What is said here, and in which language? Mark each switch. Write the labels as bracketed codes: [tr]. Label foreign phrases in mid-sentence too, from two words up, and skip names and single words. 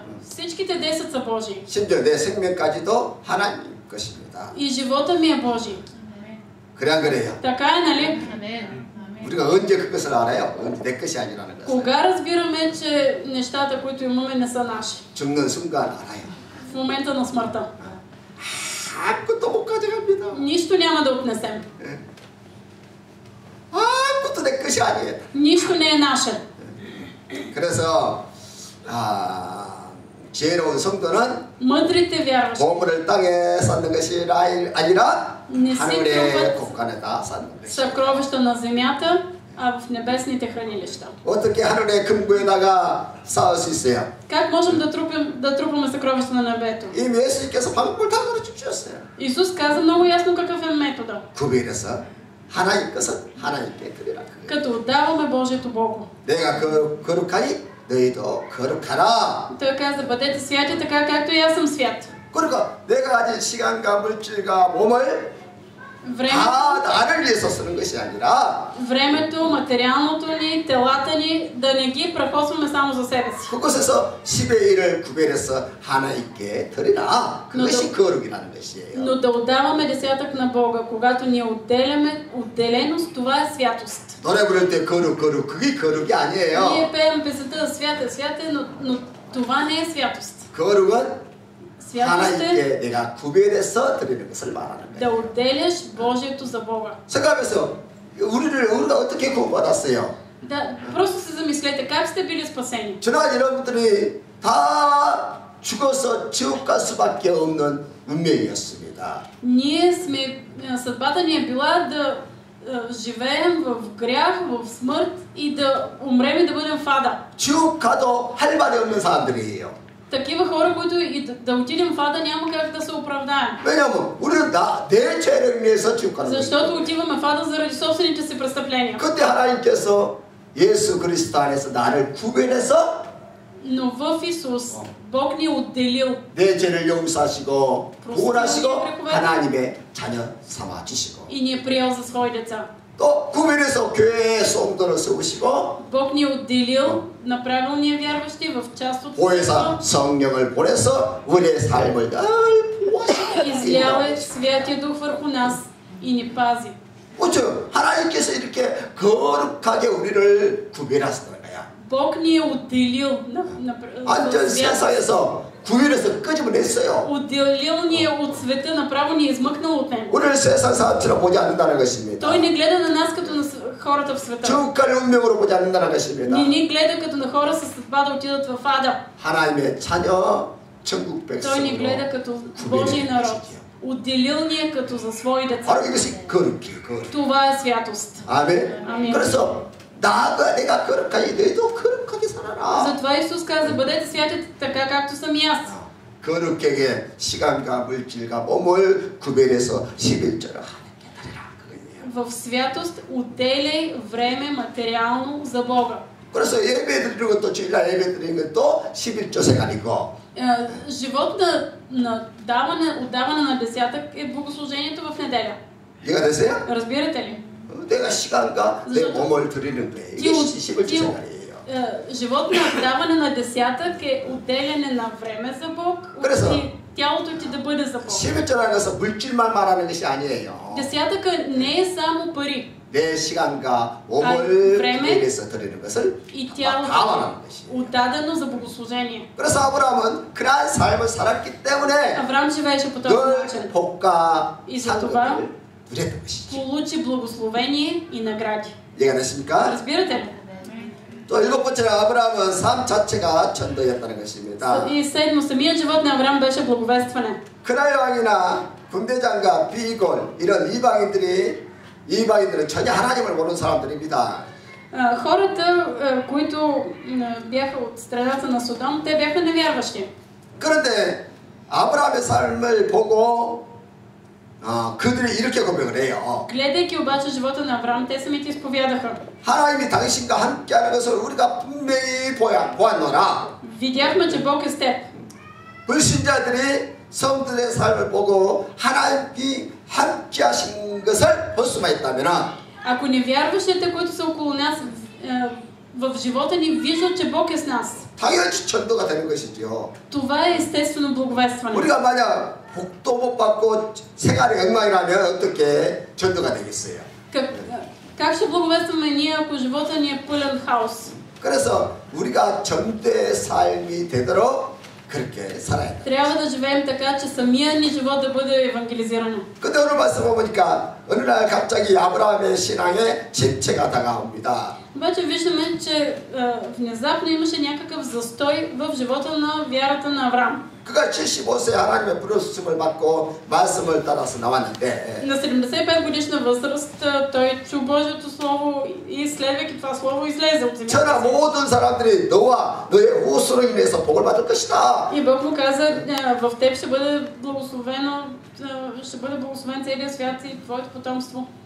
[bg] всичките 10 са Божии. [ko] 심지어 내 생명까지도 하나님 것입니다. [bg] И живота ми е Божий. [ko] 그래 안 그래요? [bg] така е, нали? [ko] 우리가 언제 그것을 알아요? 언제 내 것이 아니라는 것을. [bg] Кога разбираме, че нещата, които имаме, не са наши? [ko] 죽는 순간 알아요. [bg] В момента на смъртта. [ko] 아무것도 못 가져갑니다. [bg] Нищо няма да отнесем. [ko] 아무것도 내 것이 아니에요. [bg] Нищо не е наше. [ko] 그래서 지혜로운 성도는 [bg] Мъдрите вярващи [ko] 보물을 땅에 쌓는 것이 아니라 [bg] не си [ko] 하늘의 [bg] трупат [ko] 곳간에다 쌓는 것이다. [bg] съкровища на земята, а в небесните хранилища. [ko] 어떻게 하늘의 금고에다가 쌓을 수 있어요? [bg] Как можем да трупаме съкровища на небето? [ko] 이미 예수님께서 방법을 다 가르쳐 주셨어요. [bg] Исус каза много ясно какъв е метода. [ko] 구별해서 하나님 것은 하나님께 드리라. [bg] Като отдаваме Божието Богу. [ko] 내가 거룩하니 너희도 거룩하라. [bg] Той каза, бъдете святи така, както и аз съм свят. [ko] 그러니까 내가 가진 시간과 물질과 몸을 다 나를 위해서 쓰는 것이 아니라 [bg] времето, материалното ни, телата ни, да не ги прахосваме само за себе си. [ko] 그곳에서 10의 1을 구별해서 하나님께 드리라. 그것이 거룩이라는 것이에요. [bg] Но да отдаваме десятък на Бога, когато ние отделяме отделеност, това е святост. [ko] 노래 부를 때 거룩 그게 거룩이 아니에요. [bg] Ние пеем песента свята, но това не е святост. [ko] 거룩은 [bg] Святост е [ko] 하나님께 내가 구별해서 드리는 것을 말하는 [bg] да [ko] 거예요. [bg] отделяш Божието за Бога. [ko] 생각하면서 우리가 어떻게 구원받았어요? [bg] Да, просто се замислете, как сте били спасени? [ko] 지난 여러분들이 다 죽어서 지옥 갈 수밖에 없는 운명이었습니다. [bg] Съдбата ни е била да живеем в грях, в смърт и да умрем и да бъдем в ада. [ko] 지옥 가도 할 말이 없는 사람들이에요. [bg] Такива хора, които и да отидем в ада, няма как да се оправдаем. [ko] 왜냐하면 우리는 내 죄를 위해서 지옥 가는 거예요. [bg] Защото отиваме в ада заради собствените си престъпления. [ko] 그때 하나님께서 예수 그리스도 안에서 나를 구별해서 [bg] Но в Исус Бог ни е отделил. [ko] 내 죄를 용서하시고 구원하시고 하나님의 자녀 삼아 주시고 [bg] И ни е приел за свои деца. [ko] 또 구별해서 교회에 성도를 세우시고 [bg] Бог ни е отделил на правилния вярващи в част от [ko] 보혜사 성령을 보내서 우리의 삶을 늘 [bg] Излял е [ko] 보호하시고 [bg] Святия Дух върху нас и ни пази. [ko] 그렇죠. 하나님께서 이렇게 거룩하게 우리를 구별하시는 거야. [bg] Бог ни е отделил [ko] 완전 세상에서 구별해서 끄집어냈어요. [bg] Отделил ни е от света, направо ни е измъкнал от него. [ko] 우리를 세상 사람처럼 보지 않는다는 것입니다. [bg] Той не гледа на нас като на хората в света. [ko] 지옥갈 운명으로 보지 않는다는 것입니다. [bg] Не ни гледа като на хора със съдба да отидат в ада. [ko] 하나님의 자녀 천국 [bg] Той ни гледа [ko] 백성으로 [bg] като Божий народ. Отделил ни е като за свои деца. [ko] 바로 이것이 거룩이에요. 거룩. [bg] Това е святост. [ko] 아멘. 아멘. 그래서 내가 거룩하니 너희도 거룩하게 살아라. [bg] Затова Исус каза, бъдете святи така както съм и аз. [ko] 거룩하게 시간과 물질과 몸을 구별해서 11조를 하나님께 드리라. 그거예요. [bg] В святост отделяй време материално за Бога. [ko] 그래서 예배 드리는 것도 주일날 예배 드리는 것도 11조 생활이고 [bg] Живот на отдаване на десятък е богослужението в неделя. [ko] 이해가 되세요? [bg] Разбирате ли? [ko] 내가 시간과 내 몸을 드리는 거예요. 이게 11조 생활이에요. [bg] Живот на отдаване на десятък е отделяне на време за Бог и тялото ти да бъде за Бог. [ko] 11조라는 것은 물질만 말하는 것이 아니에요. [bg] Десятъка не е само пари. [ko] 내 시간과 몸을 위해서 드리는 것을 [bg] и [ko] 다 말하는 것이에요. [bg] отдадено за богослужение. [ko] 그래서 아브라함은 그러한 삶을 살았기 때문에 [bg] Авраам живееше по този начин. [ko] 늘 복과 [bg] И за това [ko] 상급을 누렸던 것이죠. [bg] получи благословение и награди. [ko] 이해가 되십니까? [bg] Разбирате ли? [ko] 또 일곱 번째로 아브라함은 삶 자체가 전도였다는 것입니다. [bg] И седмо, самият живот на Авраам беше благовестване. [ko] 그날 왕이나 군대장과 비골 이런 이방인들은 전혀 하나님을 모르는 사람들입니다. [bg] Хората, които бяха от страната на Содом, те бяха невярващи. [ko] 그런데 아브라함의 삶을 보고 그들이 이렇게 고백을 해요. [bg] Гледайки обаче живота на Авраам, те самите изповядаха. [ko] 하나님이 당신과 함께하는 것을 우리가 분명히 보았노라. [bg] Видяхме, че Бог е с теб. [ko] 불신자들이 성도들의 삶을 보고 하나님이 함께하신 것을 볼 수만 있다면 [bg] Ако невярващите, които са около нас, в живота ни виждат, че Бог е с нас. [ko] 당연히 전도가 되는 것이죠. [bg] Това е естествено благовестване. [ko] 우리가 만약 복도 못 받고 생활이 엉망이라면 어떻게 전도가 되겠어요? [bg] Как ще благовестваме ние, ако живота ни е пълен хаос? [ko] 그래서 우리가 전도의 삶이 되도록 그렇게 살아야 돼. [bg] Трябва да живеем така, че самия ни живот да бъде евангелизиран. [ko] 근데 오늘 말씀 보니까 어느 날 갑자기 아브라함의 신앙에 침체가 다가옵니다. [bg] Обаче виждаме, че внезапно имаше някакъв застой в живота на вярата на Авраам. [ko] 그가 75세 하나님의 부르심을 받고 말씀을 따라서 나왔는데 [bg] На 75 годишна възраст той чу Божието слово и следвайки това слово излезе от земята. [ko] 천하 모든 사람들이 너와 너의 후손으로 인해서 복을 받을 것이다. [bg] И Бог му каза, в теб ще бъде благословен целият свят и твоето потомство.